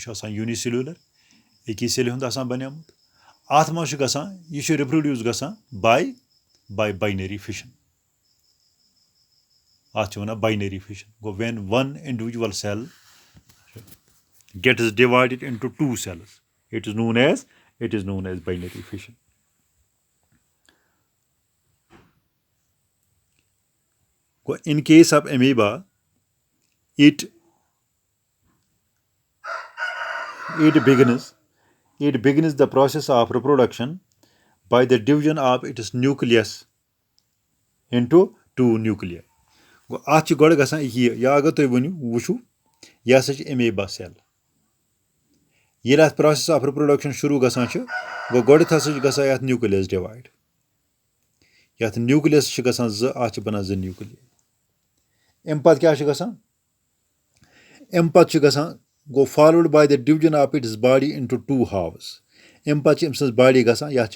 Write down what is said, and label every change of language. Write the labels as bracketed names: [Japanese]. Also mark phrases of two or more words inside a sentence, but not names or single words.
[Kashmiri] چھُ آسان یوٗنِسیلوٗلر أکی سیلہِ ہُنٛد آسان بَنیومُت اَتھ منٛز چھُ گژھان یہِ چھُ رِپرٛوڈیوٗس گژھان [English] by binary fission [Kashmiri] اَتھ چھِ وَنان [English] binary fission [Kashmiri] گوٚو [English] when one individual cell gets divided into two cells it is known as binary fission گوٚو in case of amoeba it begins the process of reproduction by the division of its nucleus into two nuclei. [Kashmiri] گوٚو اَتھ چھِ گۄڈٕ گژھان یا اگر تُہۍ وٕچھِو یہِ ہسا چھِ امیٖبا سیل ییٚلہِ اَتھ [English] process of reproduction [Kashmiri] شروٗع گژھان چھُ گوٚو گۄڈٕنیتھ ہسا چھُ گژھان یَتھ نیوٗکلِیس ڈِوایڈ یَتھ نیوٗکلِیس چھِ گژھان زٕ اَتھ چھِ بَنان زٕ نیوٗکلِیے اَمہِ پَتہٕ کیاہ چھُ گژھان اَمہِ پَتہٕ چھُ گژھان گوٚو [English] followed by the division of its body into two halves [Kashmiri] اَمہِ پَتہٕ چھِ أمۍ سٕنٛز باڈی گژھان یَتھ